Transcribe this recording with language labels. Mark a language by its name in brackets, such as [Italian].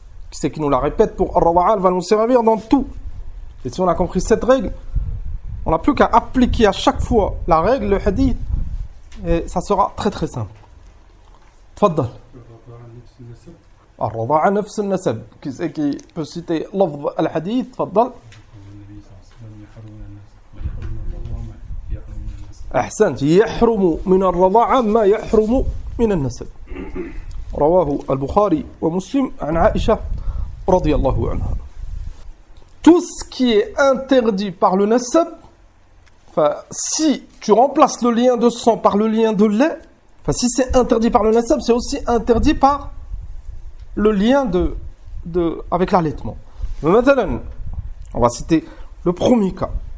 [French] Qui c'est qui nous la répète pour al-rada'a, elle va nous servir dans tout. Et si on a compris cette règle, on n'a plus qu'à appliquer à chaque fois la règle, le hadith, et ça sera très très simple. [Arabic] Tfaddal. الرضاعة نفس النسب. [French] Qui peut citer [Arabic] لفظ الحديث تفضل. أحسنت. يحرم من الرضاعة ما يحرم من النسب. رواه البخاري ومسلم عن عائشة رضي الله عنها. [French] Tout ce qui est interdit par le nasab, si tu remplaces le lien de sang par le lien de lait, si c'est interdit par le nasab, c'est aussi interdit par le lien avec l'allaitement. Maintenant, on va citer le premier cas.